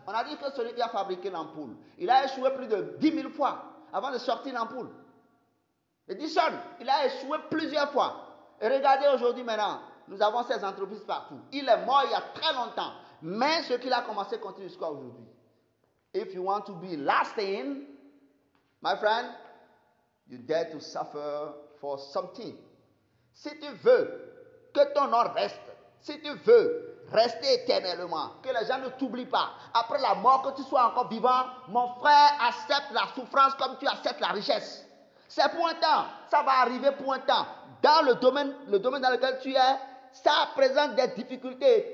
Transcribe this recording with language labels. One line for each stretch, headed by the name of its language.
French: On a dit que celui qui a fabriqué l'ampoule, il a échoué plus de 10 000 fois avant de sortir l'ampoule. Edison, il a échoué plusieurs fois. Et regardez aujourd'hui maintenant, nous avons ces entreprises partout. Il est mort il y a très longtemps, mais ce qu'il a commencé continue jusqu'à aujourd'hui.
English: If you want to be lasting, my friend, you dare to suffer for something.
French: Si tu veux que ton nom reste, si tu veux rester éternellement, que les gens ne t'oublient pas, après la mort, que tu sois encore vivant, mon frère, accepte la souffrance comme tu acceptes la richesse. C'est pour un temps, ça va arriver pour un temps. Dans le domaine dans lequel tu es, ça présente des difficultés.